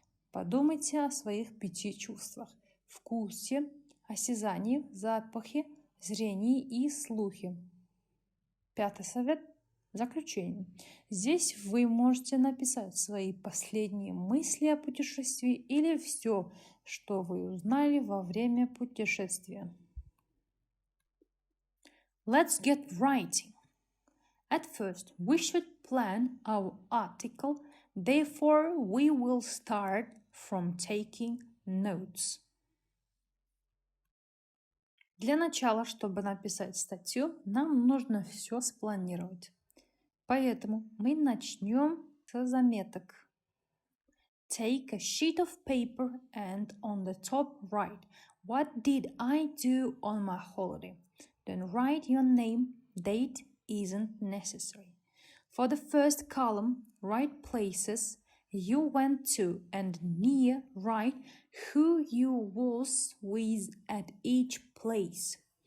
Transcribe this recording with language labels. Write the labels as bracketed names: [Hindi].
[Russian] Подумайте о своих 5 чувствах: вкусе, осязании, запахе, зрении и слухе. Пятый совет. Заключение. Здесь вы можете написать свои последние мысли о путешествии или все, что вы узнали во время путешествия. [English] Let's get writing. At first, we should plan our article. Therefore, we will start from taking notes. [Russian] Для начала, чтобы написать статью, нам нужно все спланировать. Поэтому мы начнем с заметок. [English] Take a sheet of paper and on the top write, what did I do on my holiday? Then write your name, date isn't necessary. For the first column, write places you went to and near write who you was with at each place.